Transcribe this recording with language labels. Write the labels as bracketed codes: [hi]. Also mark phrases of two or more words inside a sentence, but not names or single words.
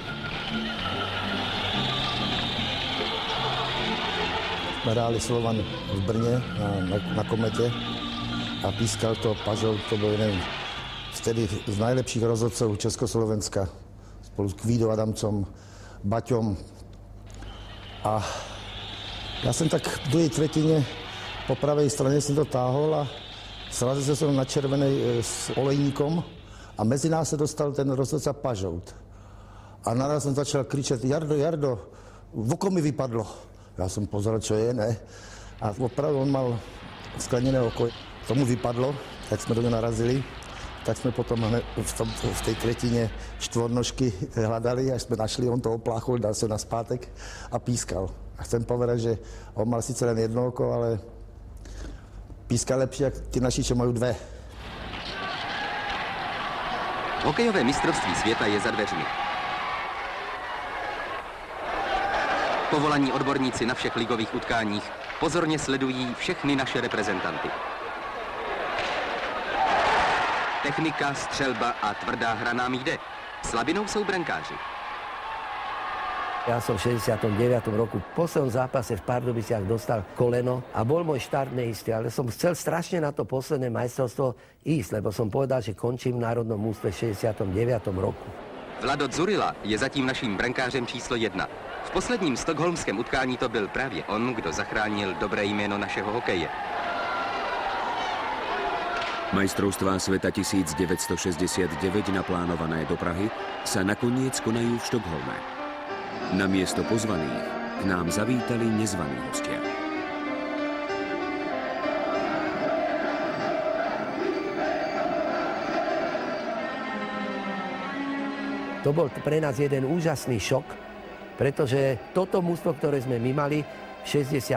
[sk] Hráli Slovan v Brně na Komete a pískal to Pažov, to byl jeden vtedy z najlepších rozhodcov Československa spolu s Kvídou Adamcom, Baťom. [cs] A já jsem tak v druhé třetině po pravé straně jsem to táhol a srazil jsem na červenej s Olejníkom a mezi nás se dostal ten rozhodca Pažout. A naraz jsem začal kričet, Jardo, oko mi vypadlo. Já jsem pozeral, čo je, ne? A opravdu on mal skleněné oko. Tomu vypadlo, tak jsme do něj narazili. Tak jsme potom v té tretině štvornožky hledali, až jsme našli, on to opláchol, dal se na zpátek a pískal. [sk] A chcem povedať, že on mal sice len jedno oko, ale pískal lepší, jak ty naši, čo majú dve. [cs] Hokejové mistrovství světa je za dveřmi. Povolaní odborníci na všech ligových utkáních pozorně sledují všechny naše reprezentanty. Technika, střelba a tvrdá hra nám jde. Slabinou jsou brankáři. [sk] Ja som v 69. roku v poslednom zápase v Pardubiciach dostal koleno a bol môj štart neistý, ale som chcel strašne na to posledné majstrovstvo ísť, lebo som povedal, že končím v národnom ústve v 69. roku. [cs] Vlado Dzurilla je zatím naším brankářem číslo 1. V posledním stockholmském utkání to byl právě on, kdo zachránil dobré jméno našeho hokeje. [sk] Majstrovstvá sveta 1969 naplánované do Prahy sa nakoniec konajú v Štokholme. Namiesto pozvaných k nám zavítali nezvaní hostia. To bol pre nás jeden úžasný šok, pretože toto mužstvo, ktoré sme my mali v 68.